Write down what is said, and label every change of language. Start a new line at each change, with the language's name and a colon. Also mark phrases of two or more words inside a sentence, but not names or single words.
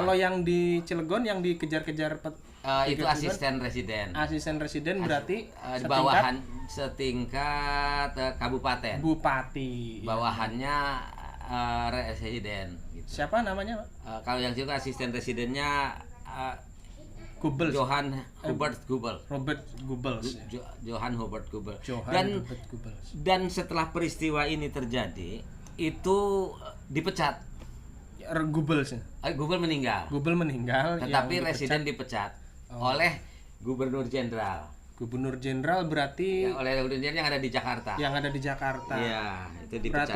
Indonesian: Kalau yang di Cilegon yang dikejar-kejar itu asisten residen berarti setingkat kabupaten. Bupati. Bawahannya residen gitu. Siapa namanya, Pak? Kalau yang juga asisten residennya Goebbels. Johann Hubert Goebbels. Robert Goebbels. Johann Hubert Goebbels. Goebbels. Dan setelah peristiwa ini terjadi, itu dipecat. Goebbels. Goebbels meninggal. Tetapi residen dipecat oleh Gubernur Jenderal. Gubernur Jenderal berarti oleh Gubernur Jenderal yang ada di Jakarta. Iya, itu dipecat.